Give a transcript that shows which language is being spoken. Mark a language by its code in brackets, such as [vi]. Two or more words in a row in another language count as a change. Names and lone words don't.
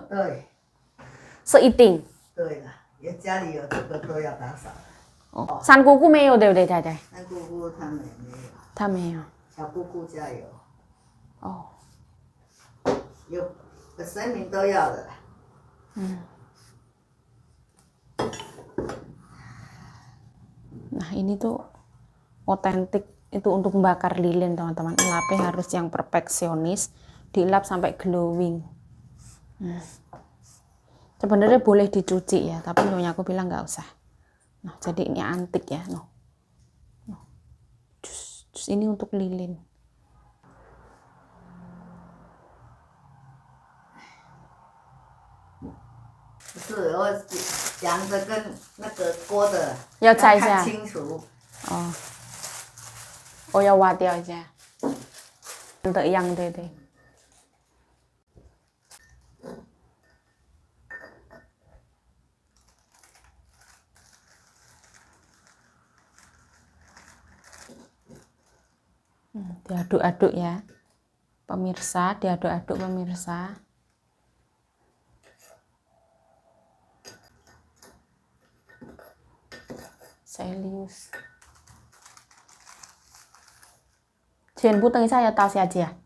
[zh] 对。是一定。对了，家里有这个都要打扫。哦。三姑姑没有对不对，太太？三姑姑他们没有。她没有。小姑姑家有。哦。有神明都要的。 [id] Nah ini tuh otentik itu untuk membakar lilin teman-teman. Lapnya harus yang perfeksionis, dilap sampai glowing. Sebenarnya boleh dicuci ya, tapi nyonya aku bilang nggak usah. Nah jadi ini antik ya, noh. Terus ini untuk lilin. [zh] 不是，我量的跟那个锅的要拆一下。看清楚。哦。我要挖掉一下。的一样，对对。 [id] Diaduk-aduk ya, pemirsa. Diaduk-aduk pemirsa. Serius. [zh] 全部等一下要倒下去啊？